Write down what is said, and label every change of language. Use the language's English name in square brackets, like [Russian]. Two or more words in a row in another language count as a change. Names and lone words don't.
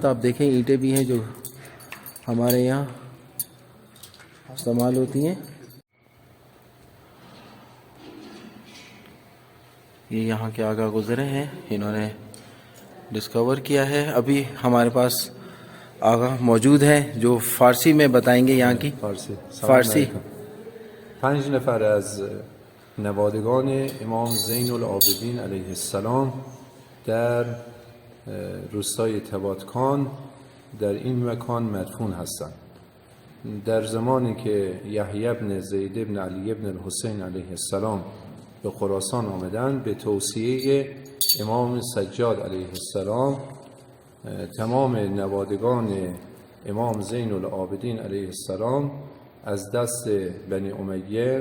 [Urdu] آپ دیکھیں اینٹیں بھی ہیں جو ہمارے یہاں استعمال ہوتی ہیں. یہ یہاں کے آگا گزرے ہیں, انہوں نے ڈسکور کیا ہے. ابھی ہمارے پاس آگا موجود ہیں جو فارسی میں بتائیں گے یہاں کی. فارسی. [Persian] 5 نفر از نوادگان امام زین العابدین [Arabic] علیه السلام [Persian] در روستای تباتکان در این مکان مدفون هستند. در زمانی که یحیی بن زید بن علی بن الحسین [Arabic] علیه السلام [Persian] به خراسان آمدند به توصیه امام سجاد [Arabic] علیه السلام [Persian] تمام نوادگان امام زین العابدین [Arabic] علیه السلام [Persian] از دست بنی امیه